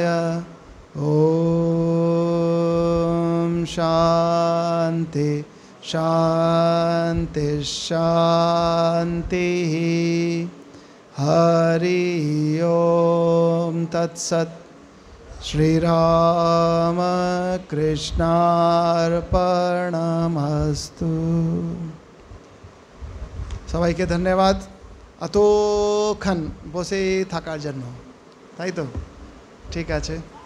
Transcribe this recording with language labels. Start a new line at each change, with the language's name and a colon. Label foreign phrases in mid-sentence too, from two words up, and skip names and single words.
Sanskrit: ॐ शान्ति शान्ति शान्तिः। हरि ओम तत्सत्। श्रीराम कृष्णार्पणमस्तु।
Bangla: সবাইকে ধন্যবাদ এতক্ষণ বসে থাকার জন্য, তাই তো? ঠিক আছে।